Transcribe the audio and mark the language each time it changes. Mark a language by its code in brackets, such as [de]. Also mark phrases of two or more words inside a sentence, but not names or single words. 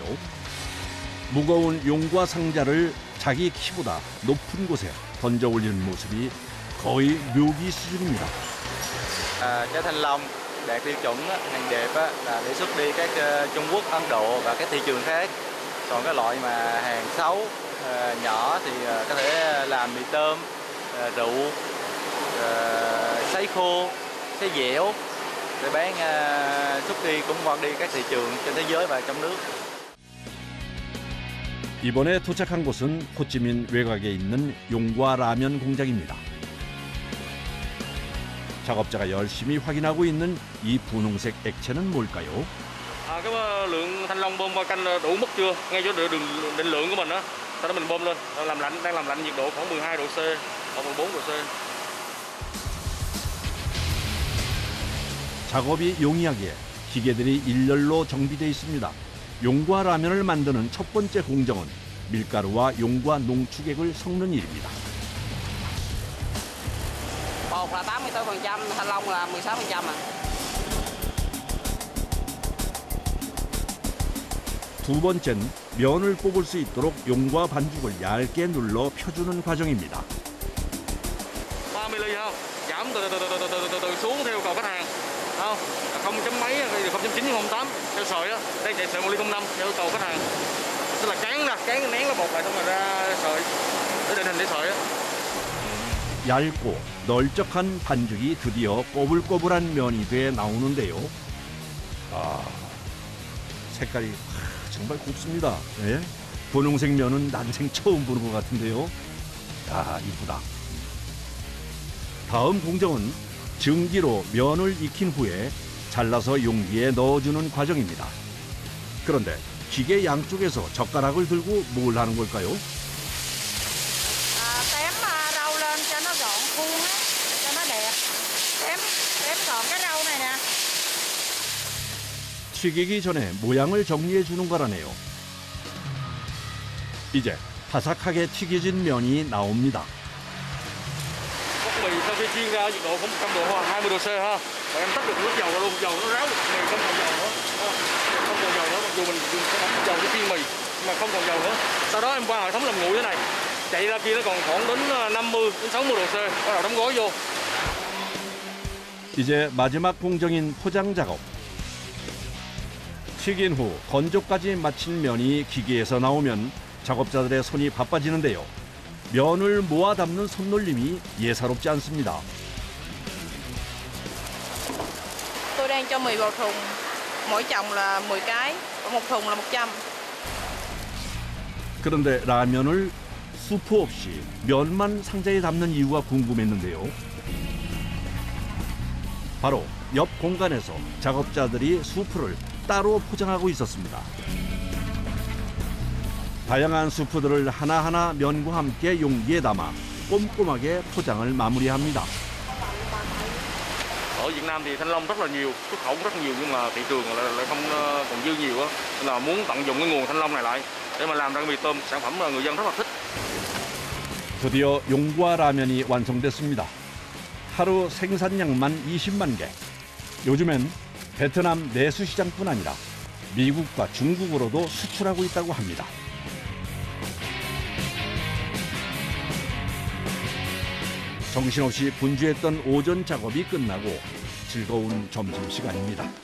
[ko] 무거운 용과 상자를 자기 키보다 높은 곳에 던져 올리는 모습이 거의 묘기 수준입니다. [vi] Trái thanh long đạt tiêu chuẩn hàng đẹp là để xuất đi các Trung Quốc, Ấn Độ và các thị trường khác. Còn cái loại mà hàng xấu nhỏ thì có thể làm mì tôm, rượu, sấy khô, sấy dẻo để bán xuất đi cũng qua đi các thị trường trên thế giới và trong nước. [ko] 이번에 도착한 곳은 호찌민 외곽에 있는 용과 라면 공장입니다. 작업자가 열심히 확인하고 있는 이 분홍색 액체는 뭘까요? [vi] Cái lượng thanh long bơm qua canh đủ mức chưa? Ngay chỗ đường định lượng của mình á, sau đó mình bơm lên, làm lạnh, đang làm lạnh nhiệt độ khoảng 12 độ C hoặc 14 độ C. [ko] 작업이 용이하게 기계들이 일렬로 정비되어 있습니다. 용과 라면을 만드는 첫 번째 공정은 밀가루와 용과 농축액을 섞는 일입니다. [vi] Bột là 84%, thanh long là 16%. [ko] 두 번째는 면을 뽑을 수 있도록 용과 반죽을 얇게 눌러 펴주는 과정입니다. [vi] 30 ly không? Giảm từ xuống theo cầu khách hàng. Không? Không chấm mấy, 0.9 0.8 theo sợi á. Đây chạy sợi 1 ly 0.5 theo cầu khách hàng. Tức là cán nén cái bột lại xong rồi ra sợi để định hình để sợi á. [ko] 얇고 널쩍한 반죽이 드디어 꼬불꼬불한 면이 돼 나오는데요. 아, 색깔이 정말 곱습니다. 예? 분홍색 면은 난생 처음 보는 것 같은데요. 야, 이쁘다. 다음 공정은 증기로 면을 익힌 후에 잘라서 용기에 넣어주는 과정입니다. 그런데 기계 양쪽에서 젓가락을 들고 뭘 하는 걸까요? [vi] Tém rau lên cho nó gọn khuôn á, cho nó đẹp. Tém gọn cái rau này nè. [ko] 튀기기 전에 모양을 정리해 주는 거라네요. 이제 바삭하게 튀겨진 면이 나옵니다. [vi] Bóc mì sau khi chiên ra nhiệt độ không 100 độ hoặc 20 độ C ha. Và em tắt được nước dầu vào luôn, dầu nó ráo mì không còn dầu nữa. Không còn dầu nữa, mặc dù mình dùng dầu để chiên mì nhưng mà không còn dầu nữa. Sau đó em qua hệ thống làm nguội thế này. Chạy ra kia nó còn khoảng đến 50 đến 60 độ C. Bắt đầu đóng gói vô. [ko] 이제 마지막 공정인 포장 작업. 튀긴 후 건조까지 마친 면이 기계에서 나오면 작업자들의 손이 바빠지는데요. 면을 모아 담는 손놀림이 예사롭지 않습니다. [vi] Tôi đang cho mì vào thùng, mỗi chồng là 10 cái, và một thùng là 100. [ko] 그런데 라면을 수프 없이 면만 상자에 담는 이유가 궁금했는데요. 바로 옆 공간에서 작업자들이 수프를 따로 포장하고 있었습니다. 다양한 수프들을 하나하나 면과 함께 용기에 담아 꼼꼼하게 포장을 마무리합니다. [vi] Ở Việt Nam thì thanh long rất là nhiều, xuất khẩu rất nhiều nhưng mà thị trường lại không còn dư nhiều á. Nên là muốn tận dụng cái nguồn thanh long này lại để mà làm ra mì tôm, sản phẩm là người dân rất là thích. [ko] 드디어 용과 라면이 완성됐습니다. 하루 생산량만 20만 개. 요즘엔 베트남 내수 시장뿐 아니라 미국과 중국으로도 수출하고 있다고 합니다. 정신없이 분주했던 오전 작업이 끝나고 즐거운 점심시간입니다.